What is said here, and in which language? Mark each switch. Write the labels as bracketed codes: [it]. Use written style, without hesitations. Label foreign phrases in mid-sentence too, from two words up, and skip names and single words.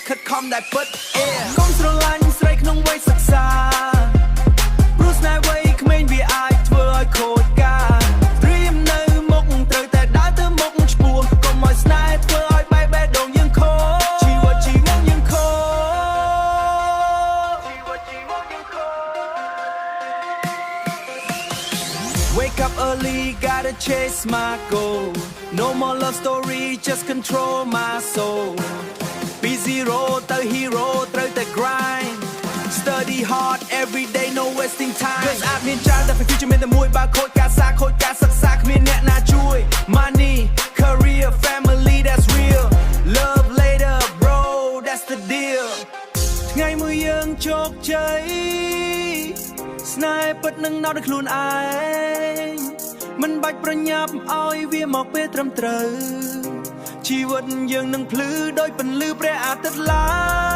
[km] ខំដែលពិតកុំស្រឡាញ់ស្រីក្នុងវ័យសិក្សាព្រោះស្នេហ៍វ័យក្មេងវាអាចធ្វើឲ្យខូចការត្រៀមនៅមុខត្រូវតែដើរទៅមុខឆ្ពោះកុំឲ្យស្នេហ៍ធ្វើឲ្យបែកបេះដូងយើងខូចជីវិតយើងខូច [en] Wake up early, gotta chase my goal. No more love story, just control my soul. Be zero, the hero, through the grind. Study hard every day, no wasting time. Cause I've been trying to future [km] មានតែមួយបើខូចការសាខូចការសិក្សាគ្មានអ្នកណាជួយ [en] Money, career, family, that's real. Love later, bro, that's the deal. [km] ថ្ងៃមួយយើងជោគជ័យ ស្នេហ៍ពិតនឹងនៅដោយខ្លួនឯងមិនបាច់ប្រញាប់ឲ្យវាមកពេលត្រឹមត្រូវជីវិតយើងនឹងភ្លឺដោយពន្លឺព្រះអាទិត្យឡើង